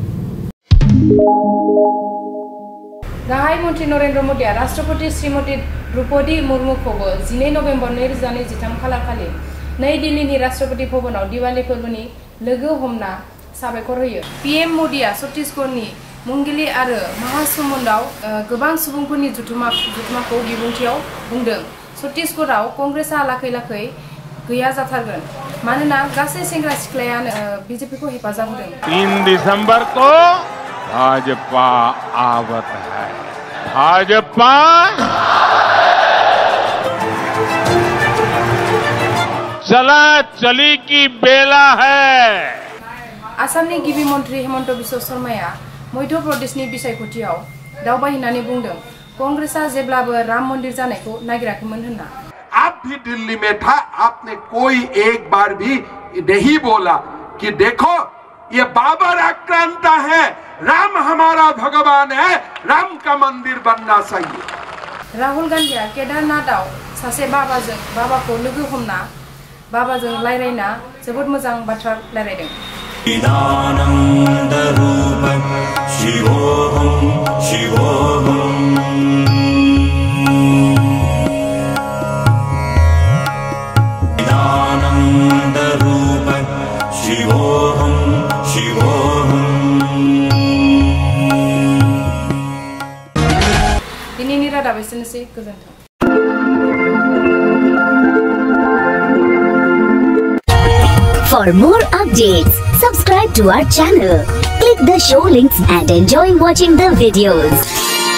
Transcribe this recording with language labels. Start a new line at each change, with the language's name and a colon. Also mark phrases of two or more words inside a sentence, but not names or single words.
Bodo: गाहाय मन्थ्रि नरेन्द्र मोदीआ राष्ट्रपति श्रीमती द्रौपदी मुर्मुखौबो 12 नभेम्बर 2023 खालारखालि नई दिल्लीनि राष्ट्रपति भवनाव दिवाली फोरबोनि लोगो हमना साबायखर होयो। पीएम मोदीआ छत्तीसगढ़नि मुंगेली आरो महासमुंदआव गोबां सुबुंफोरनि जुथुमाखौ बिबुंथियाव बुंदों। छत्तीसगढ़आव कंग्रेसआ लाखै गैया जाथारगोन, मानोना गासै सेंग्रा सिख्लायानो बीजेपीखौ हेफाजाब होदों।
Hindi: 3 दिसंबर को भाजपा आवत है। भाजपा चला चली की बेला है।
Bodo: आसामनि गिबि मन्थ्रि हेमन्त बिश्व शर्माया मध्य प्रदेशनि बिसायख'थियाव दावबायहैनानै बुंदों, कांग्रेसआ जेब्लाबो राम मंदिर जानायखौ नागिराखैमोन होनना।
Hindi: आप भी दिल्ली में था, आपने कोई एक बार भी नहीं बोला कि देखो ये बाबर आक्रांता है, राम हमारा भगवान है, राम का मंदिर बनना चाहिए।
Bodo: राहुल गांधीआ केदारनाथआव सासे बाबाखौ लोगो हमना बाबाजों रायलायना जोबोद मोजां बाथ्रा रायलायदों।
Sanskrit: चिदानंद रूपं शिवोहं शिवोहं चिदानंद रूपं शिवोहं शिवोहं।
Bodo: दिनैनि रादाब एसेनोसै, गोजोन्थों।
English: For more updates, subscribe to our channel, click the show links and enjoy watching the videos.